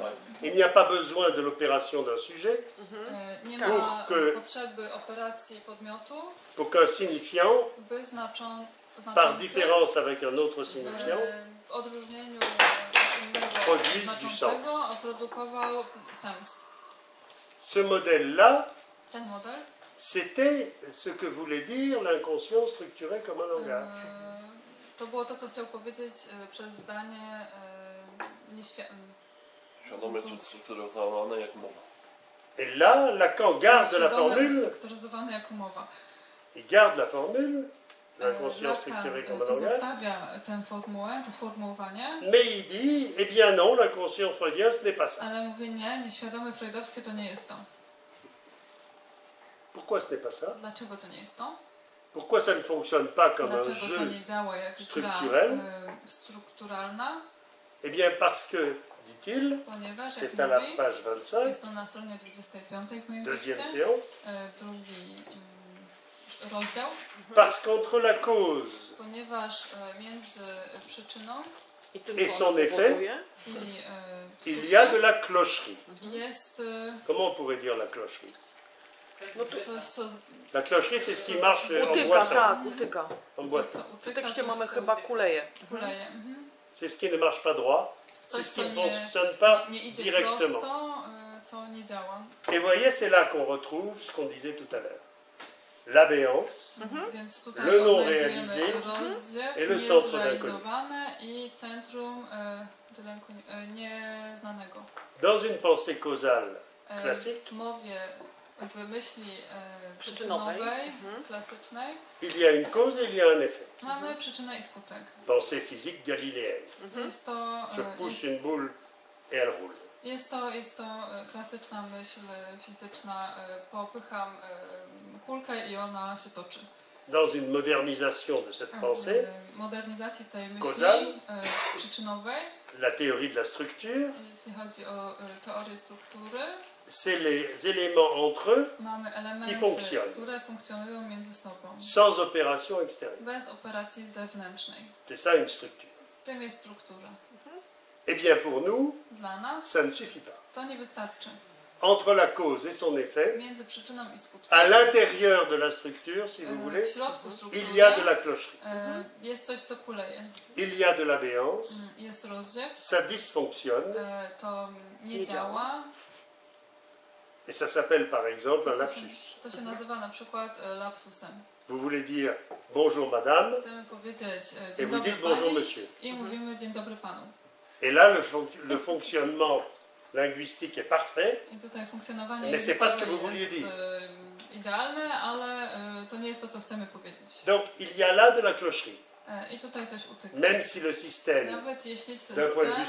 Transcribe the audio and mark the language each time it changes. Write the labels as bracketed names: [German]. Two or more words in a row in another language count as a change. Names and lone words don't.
[French] Il n'y a pas besoin de l'opération d'un sujet [Polish] Nie ma [French] Pour que- [Polish] potrzeby operacji podmiotu, [French] pour qu'un signifiant, [Polish] by [French] par différence avec un autre signifiant, [Polish] w odróżnieniu innego [French] Produise du [Polish] znaczącego [French] sens. [Polish] oprodukował sens. [French] ce modèle-là, [Polish] Ten model [French] c'était ce que voulait dire l'inconscient structuré comme un langage. [Polish] to było to, co chciał powiedzieć przez zdanie Świadome strukturyzowane jak mowa. [French] Et là, Lacan garde la [Polish] nieświadome, [French] formule, [Polish] ustrukturyzowane jako mowa. [French] il garde la formule, l'inconscient structuré comme un langage, [Polish] Pozostawia tę formułę, to sformułowanie, [French] mais il dit, eh bien non, l'inconscient freudien, ce n'est pas ça. [Polish] ale mówi nie, nieświadome freudowskie to nie jest to. [French] Pourquoi ce n'est pas ça? [Polish] Dlaczego to nie jest to? [French] Pourquoi ça ne fonctionne pas comme un [Polish] Dlaczego to [French] jeu? [Polish] nie działa jak gra [French] structurel? [Polish] strukturalna? [French] Eh bien parce que, dit-il, [Polish] Ponieważ, jak [French] c'est à la [Polish] mówi, [French] page 25, [Polish] jest to na stronie 25 w moim [French] deuxième [Polish] tekście, [French] séance, [Polish] drugi rozdział, [French] parce qu'entre la cause [Polish] ponieważ między przyczyną I tym, [French] Et [Polish] co [French] son [Polish] ona [French] effet? [Polish] powoduje. i [French] il y a de la clocherie. [Polish] jest [French] Comment on pourrait dire la clocherie? [Polish] coś, co [French] La clocherie, c'est ce qui marche en [Polish] Utyka, [French] boitant. [Polish] tak, utyka. [French] En [Polish] W coś, [French] boitant. [Polish] co utyka, tekście coś, mamy co chyba kuleje. kuleje. [French] C'est ce qui ne marche pas droit, c'est [Polish] Coś, [French] ce [Polish] co [French] qui ne [Polish] nie, [French] fonctionne pas [Polish] nie idzie [French] directement. [Polish] prosto, co nie działa. [French] Et voyez, c'est là qu'on retrouve ce qu'on disait tout à l'heure. L'abéance [Polish] Więc tutaj [French] Le non [Polish] odnajdujemy [French] réalisé [Polish] rozdziew, [French] et le centre [Polish] niezrealizowane i centrum nieznanego. [French] dans une pensée causale [Polish] W [French] classique, [Polish] mowie, w myśli Przyczynowej. przyczynowej, klasycznej, [French] il y a une cause et il y a un effet. [Polish] mamy przyczynę i skutek. [French] Pensée physique galiléenne. [Polish] Jest to, [French] Je pousse une boule et elle roule. [Polish] jest to klasyczna myśl fizyczna. Popycham kulkę i ona się toczy. [French] Dans une modernisation de cette pensée, [Polish] W modernizacji tej myśli [French] Causal. [Polish] przyczynowej, [French] la théorie de la structure, [Polish] jeśli chodzi o teorię struktury, [French] c'est les éléments entre eux [Polish] mamy elementy, [French] fonctionnent. [Polish] które funkcjonują między sobą, [French] sans opération extérieure. [Polish] bez operacji zewnętrznej. [French] C'est ça une structure. [Polish] Tym jest struktura. [French] Eh bien pour nous, [Polish] Dla nas [French] ça ne suffit pas. [Polish] to nie wystarczy. [French] Entre la cause et son effet, [Polish] Między przyczyną i skutkiem, [French] à l'intérieur de la structure, si vous [Polish] w [French] voulez, [Polish] środku struktury, [French] il y a de la clocherie, [Polish] jest coś, co kuleje. [French] il y a de l'abéance, [Polish] Jest rozdziew, [French] ça dysfonctionne, [Polish] to nie Nie działa. [French] et ça s'appelle par exemple un lapsus. [Polish] To się nazywa na przykład lapsusem. [French] Vous voulez dire bonjour madame, [Polish] Chcemy powiedzieć [French] et [Polish] dzień [French] vous [Polish] dobry [French] dites bonjour [Polish] pani [French] monsieur. [Polish] i mówimy dzień dobry panu. [French] Et là, le fonctionnement linguistique est parfait, [Polish] I tutaj funkcjonowanie [French] Mais c'est pas ce que [Polish] językowe [French] vous vouliez [Polish] jest [French] dire. [Polish] idealne, ale to nie jest to, co chcemy powiedzieć. [French] donc il y a là de la clocherie. [Polish] I tutaj coś utyka. [French] Même si le système, [Polish] Nawet jeśli [French] d'un point de vue